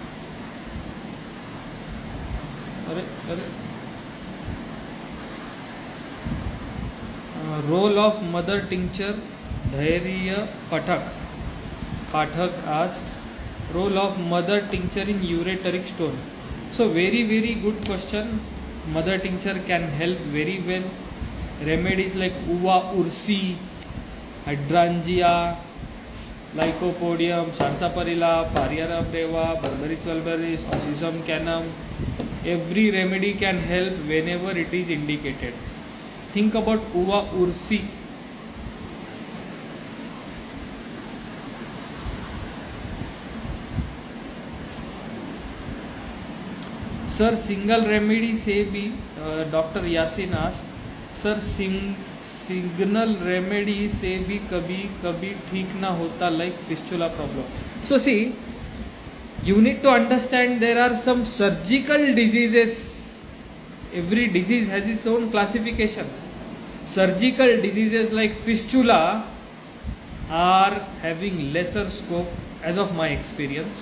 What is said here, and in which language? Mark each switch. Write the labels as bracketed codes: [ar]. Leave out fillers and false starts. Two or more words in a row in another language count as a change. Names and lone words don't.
[en] अरे role of mother tincture. Dhairya Pathak asks role of mother tincture in ureteric stone. So very good question. Mother tincture can help very well. Remedies like uva ursi, hydrangea, lycopodium, sarsaparilla, pariara breva, berberis vulgaris, osyzum canum. Every remedy can help whenever it is indicated. Think about uva ursi. [hi] सर [en] single remedy [hi] से भी डॉक्टर यासिन आस्क सर [en] signal remedy [hi] से भी कभी कभी ठीक ना होता [en] like fistula problem. so see you need to understand there are some surgical diseases. Every disease has its own classification. Surgical diseases like fistula are having lesser scope as of my experience.